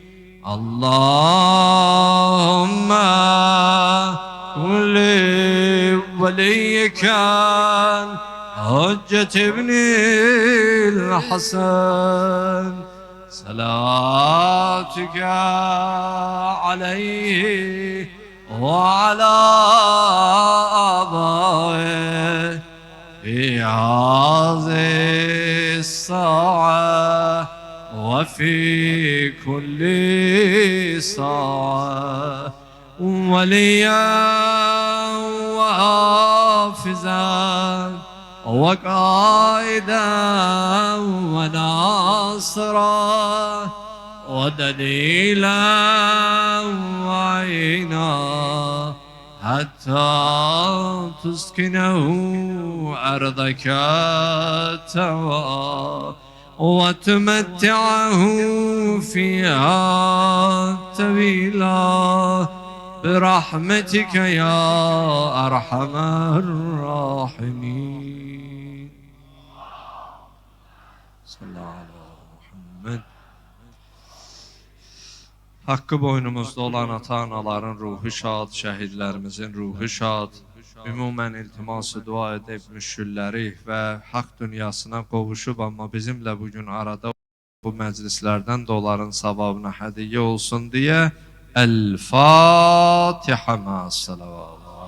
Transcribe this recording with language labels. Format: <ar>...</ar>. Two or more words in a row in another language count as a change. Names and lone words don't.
<ar>اللهم كن لوليك الحجة بن الحسن صلواتك عليه وعلى آبائه في هذه الساعة وفي كل ساعة وليا وحافظا وقائدا وناصرا ودليلا وعينا حتى تسكنه أرضك توا وتمتعه فيها طويلا برحمتك يا أرحم الراحمين.</ar> <az>Hakkı boynumuzda olan ata-anaların ruhu şad, şəhidlərimizin ruhu şad, ümumən iltiması dua edib müşkülləri və haqq dünyasına qovuşub, amma bizimlə bugün arada bu məclislərdən də onların savabına hədiyyə olsun deyə El-Fatihə mə salavat.</az>